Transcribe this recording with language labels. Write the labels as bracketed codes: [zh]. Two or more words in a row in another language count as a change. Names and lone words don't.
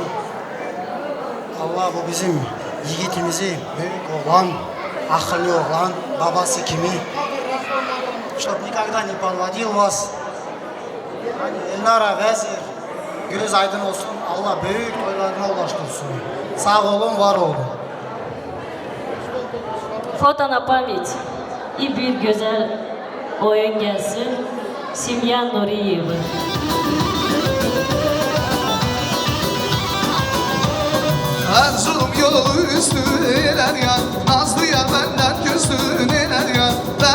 [tr] Allah bu bizim yiğitimizi, büyük oğlan, akıllı oğlan, babası kimi. [ru] Чтоб никогда не подводил вас. [tr] Elnara vezir, göz aydın olsun. Allah büyük toylarına ulaştırsın. Sağ olun, var olun. [ru] Фото на память. [tr] И bir güzel oyun gelsin. Semya Nuriyeva. Erzurum yolu üstü neler ya Nazlı yar benden küstü neler ya Ben